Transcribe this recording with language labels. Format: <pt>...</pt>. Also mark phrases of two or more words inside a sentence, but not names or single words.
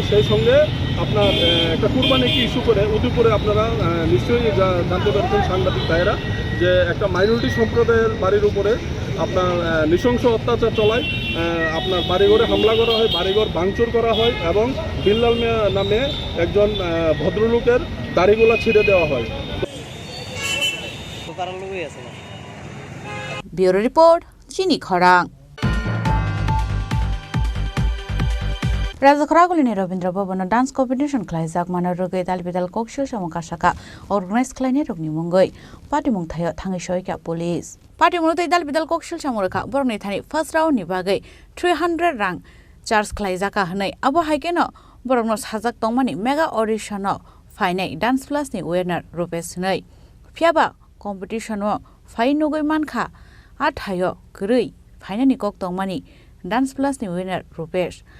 <bn>সেই সঙ্গে আপনার একটা কুরবানিকে ইস্যু করে উদয়পুরে আপনারা নিশ্চয়ই জানতে পারছেন সাংবাদিক ভাইয়েরা যে একটা মাইনরিটি সম্প্রদায়ের বাড়ির উপরে আপনার নৃশংস অত্যাচার চলায়, আপনার বাড়িঘরে হামলা করা হয়, বাড়িঘর ভাঙচুর করা হয় এবং বিল্লাল মিয়া নামে একজন ভদ্রলোকের দাড়িগুলা ছিঁড়ে দেওয়া হয়।</bn> <en>Bureau report</en> <brx>চিনি খরাং राजाखरागुलिनि रवीन्द्र भवन</brx> <en>dance competition</en> <brx>खालायजाक मानो रोगै दालबिदाल कक्सिल सामकासाका अर्गानाइज खालायनाय रोगनि मुंगै पार्टिमुं थायो थाङै सयका पुलिस पार्टिमुं तै दालबिदाल कक्सिल सामरखा बरनि थानि फार्स्ट राउन्डनि बागै 300 रां चार्ज खालायजाका हनै आबो हाइकेनो बरनो साजाक तंमानि</brx> <en>mega audition</en> <brx>फाइनाय डान्स प्लसनि विनर रुपेश नै फियाबा कम्पिटिसनआव फाइ नगै मानखा आथायो गरै फाइनानि कक तंमानि डान्स प्लसनि विनर रुपेश</brx>